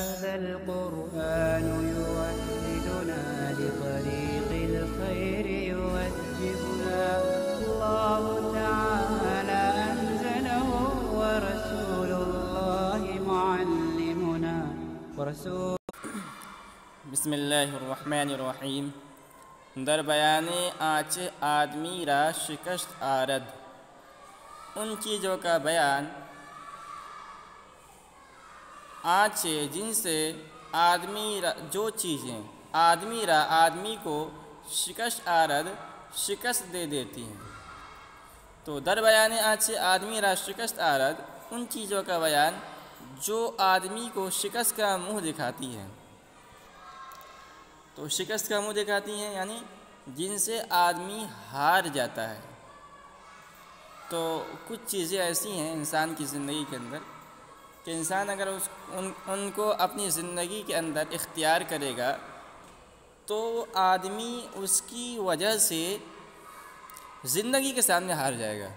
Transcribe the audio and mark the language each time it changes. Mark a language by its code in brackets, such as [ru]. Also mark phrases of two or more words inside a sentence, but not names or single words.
[ar] هذا القرآن يوحدنا لطريق الخير يوجهنا الله تعالى أنزله ورسول الله معلمنا ورسول بسم اللہ الرحمن الرحیم [fa] در بیان آنچ آدمی را شکست آرد [ur] ان چیزوں کا بیان آنچ جن سے جو چیزیں آدمی کو [fa] شکست آرد [ur] شکست دے دیتی ہیں. تو [fa] در بیان آنچ آدمی را شکست آرد [ur] ان چیزوں کا بیان جو آدمی کو شکست کا منہ دکھاتی ہیں. تو شکست کا منہ دکھاتی ہیں یعنی جن سے آدمی ہار جاتا ہے. تو کچھ چیزیں ایسی ہیں انسان کی زندگی کے اندر کہ انسان اگر ان کو اپنی زندگی کے اندر اختیار کرے گا تو آدمی اس کی وجہ سے زندگی کے سامنے ہار جائے گا.